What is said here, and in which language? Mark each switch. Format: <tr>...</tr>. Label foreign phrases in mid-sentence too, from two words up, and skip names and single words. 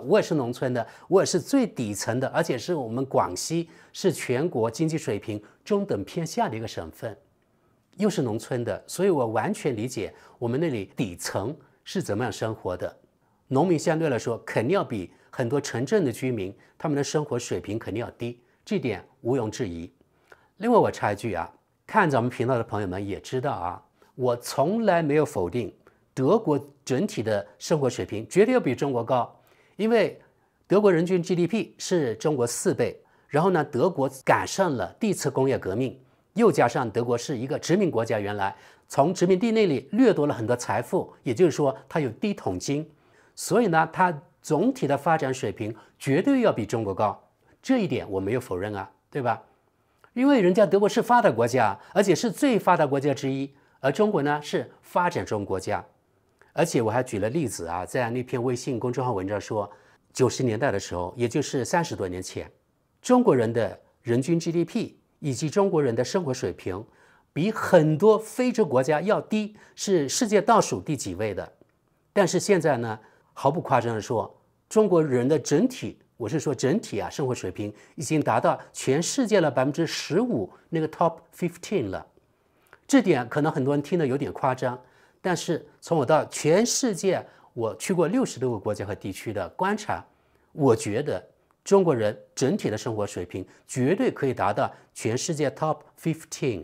<zh>我也是農村的，我也是最底層的，而且是我們廣西是全國經濟水平中等偏下的一個省份，又是農村的，所以我完全理解我們那裡底層是怎麼樣生活的。農民相對來說肯定要比很多城鎮的居民，他們的生活水平肯定要低，這點毋庸置疑。另外我插一句看咱們頻道的朋友們也知道我從來沒有否定德國整體的生活水平絕對要比中國高，因為德國人均 GDP 是中國4倍，然後呢，德國趕上了第一次工業革命，又加上德國是一個殖民國家，原來從殖民地那裡掠夺了很多財富，也就是說它有第一桶金，所以呢，它總體的發展水平絕對要比中國高，這一點我沒有否認對吧？因為人家德國是發達國家，而且是最發達國家之一，而中国呢是發展中國家。而且我還舉了例子在那篇微信公眾號文章說，90年代的時候，也就是30多年前，中國人的人均 GDP 以及中國人的生活水平比很多非洲國家要低，是世界倒数第幾位的。但是現在呢，毫不誇張的說，中國人的整體，我是說整體生活水平已經達到全世界的15%那個 top 15 了。這點可能很多人聽得有點誇張，但是從我到全世界，我去過60多個國家和地區的觀察，我覺得中國人整體的生活水平絕對可以達到全世界 top 15。</zh>